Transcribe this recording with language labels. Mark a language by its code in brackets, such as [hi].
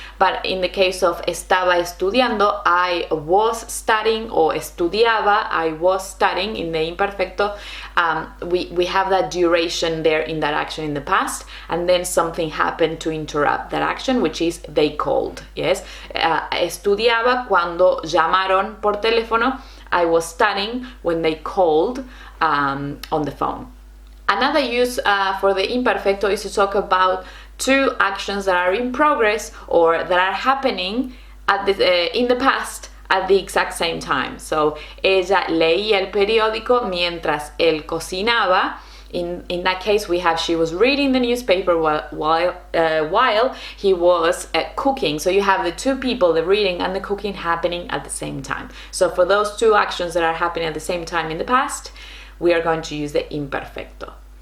[en] But in the case of [es] estaba estudiando, [en] I was studying, or estudiaba, I was studying in the imperfecto, we have that duration there in that action in the past, and then something happened to interrupt that action, which is they called. [es] Yes, estudiaba cuando llamaron por teléfono. [en] I was studying when they called on the phone. Another use for the imperfecto is to talk about two actions that are in progress or that are happening at in the past at the exact same time. [es] So, ella leía el periódico mientras él cocinaba. [en] In that case, we have she was reading the newspaper while he was cooking. So you have the two people, the reading and the cooking, happening at the same time. So for those two actions that are happening at the same time in the past, we are going to use the imperfecto.